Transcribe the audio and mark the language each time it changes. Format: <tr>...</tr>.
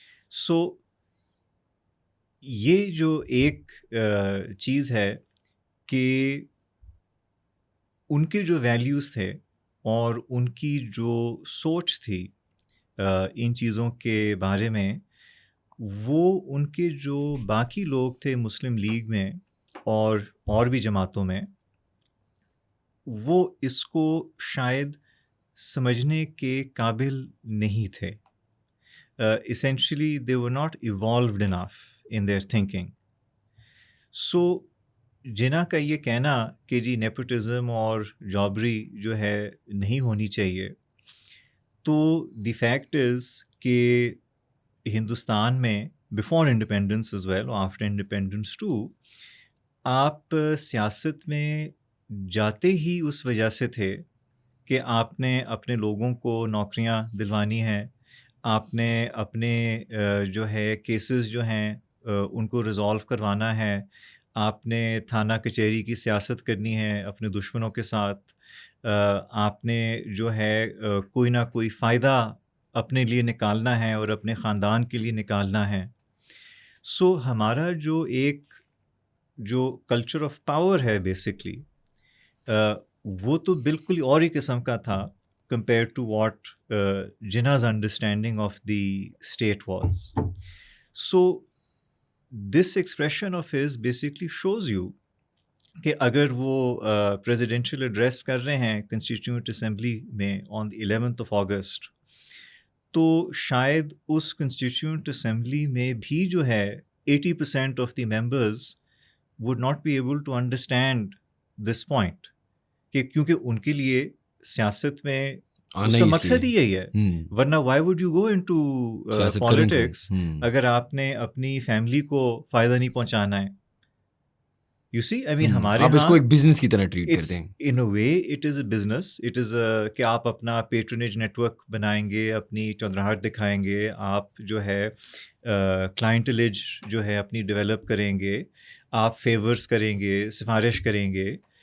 <ur>سو یہ جو ایک چیز ہے کہ ان کے جو ویلیوز تھے اور ان کی جو سوچ تھی ان چیزوں کے بارے میں، وہ ان کے جو باقی لوگ تھے مسلم لیگ میں اور بھی جماعتوں میں، وہ اس کو شاید سمجھنے کے قابل نہیں تھے.</ur> <en>essentially they were not evolved enough in their thinking.</en> <ur>So جناح کا یہ کہنا کہ جی نیپوٹزم اور جابری جو ہے نہیں ہونی چاہیے، تو</ur> <en>the fact is</en> <ur>کہ ہندوستان میں</ur> <en>before independence as well after independence too,</en> <ur>آپ سیاست میں جاتے ہی اس وجہ سے تھے کہ آپ نے اپنے لوگوں کو نوکریاں دلوانی ہیں، آپ نے اپنے جو ہے کیسز جو ہیں ان کو ریزالو کروانا ہے، آپ نے تھانہ کچہری کی سیاست کرنی ہے اپنے دشمنوں کے ساتھ، آپ نے جو ہے کوئی نہ کوئی فائدہ اپنے لیے نکالنا ہے اور اپنے خاندان کے لیے نکالنا ہے. سو ہمارا جو ایک جو کلچر آف پاور ہے بیسکلی، وہ تو بالکل اور ہی قسم کا تھا</ur> <en>compared to what Jinnah's understanding of the state was. So this expression of his basically shows you</en> <ur>کہ اگر وہ</ur> <en>presidential address</en> <ur>کر رہے ہیں</ur> <en>constituent assembly میں on the 11th of August،</en> <ur>تو شاید اس constituent assembly میں بھی جو ہے</ur> <en>80% of the members would not be able to understand this point،</en> <ur>کہ کیونکہ ان کے لیے سیاست میں اس کا مقصد ہی یہی ہے. ورنہ</ur> <en>why would you go into politics</en> <ur>اگر آپ نے اپنی فیملی کو فائدہ نہیں پہنچانا ہے.</ur> <en>you see I mean</en> <ur>ہمارے آپ اس کو ایک بزنس کی طرح ٹریٹ کرتے ہیں.</ur> <en>in a way it is</en> <ur>a business, it is کہ آپ اپنا پیٹرنیج نیٹ ورک بنائیں گے، اپنی چودراہٹ دکھائیں گے، آپ جو ہے کلائنٹلیج جو ہے اپنی ڈیولپ کریں گے، آپ فیورز کریں گے، سفارش کریں گے.</ur>